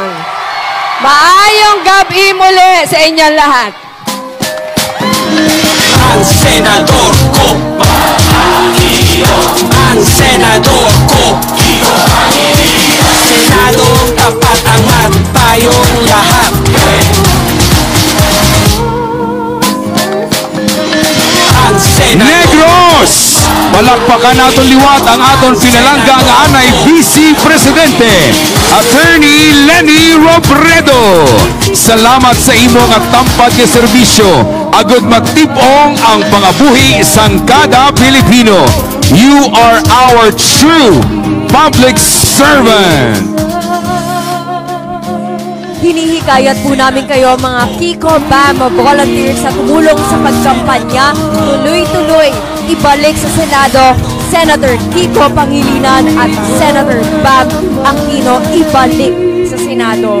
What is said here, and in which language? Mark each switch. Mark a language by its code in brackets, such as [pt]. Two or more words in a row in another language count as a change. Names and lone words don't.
[hil] Maayong gabi [tl] muli sa inyong lahat. Ang senador ko, ang senador ko, senadong tapat angat tayong lahat. Negros! [hil] Palakpakan naton liwat ang aton pinalangga nga anay Vice Presidente, Attorney Leni Robredo. Salamat sa imo nga tampad nga serbisyo. Agud magtip-ong ang pangabuhi sang kada Pilipino. [en] You are our true public servant. [tl] Hinihikayat po namin kayo mga Kiko Bam volunteers sa tumulong sa pagkampanya. Tuloy-tuloy ibalik sa Senado Senator Kiko Pangilinan at Senator Bam Aquino ibalik sa Senado.